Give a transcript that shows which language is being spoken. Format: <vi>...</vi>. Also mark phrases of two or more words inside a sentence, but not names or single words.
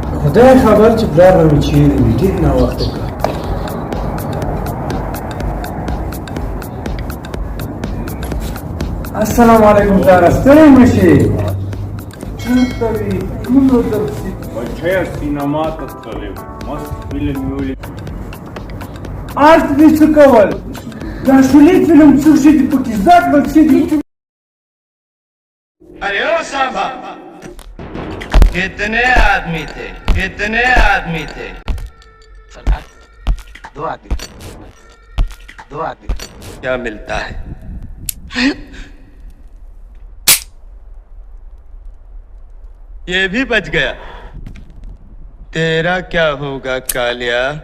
<ps>خدای خبر چې پلار به مې چېرې وي ډېر ناوخته کړه. السلام علیکم پلاره ستړی مه شې. چېرته وې دومره درسي بچیه سینما ته تللی و مست فلم یې ولید. هلته دې څه کول؟ دا شولې فلم څه شي دي پکې زده کړل څه دي؟</ps> <hi>अरे ओ साहबा कितने आदमी थे सरदार दो आदमी क्या मिलता है ये भी बच गया तेरा क्या होगा कालिया</hi>